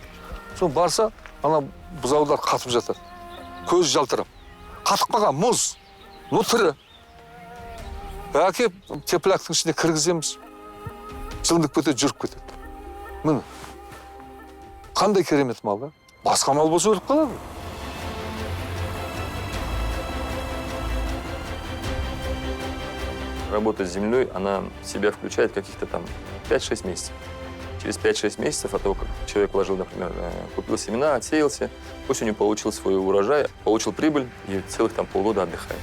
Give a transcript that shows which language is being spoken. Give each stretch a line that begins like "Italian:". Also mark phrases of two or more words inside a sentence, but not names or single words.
Kazakh: Соны барса, ана бұзаулар қатып жатыр. Көз жалтырап. Қатып қалған мұз, тірі. Әкеп теплактың ішіне кіргіземіз. Жылынып кетеді, жүріп кетеді. Міне. Қандай керемет мал, да? Басқа мал болса өліп қалады.
Russian: Работа с землей, она в себя включает каких-то там 5-6 месяцев. Через 5-6 месяцев от того, как человек вложил, например, купил семена, отсеялся, осенью получил свой урожай, получил прибыль и целых там полгода отдыхает.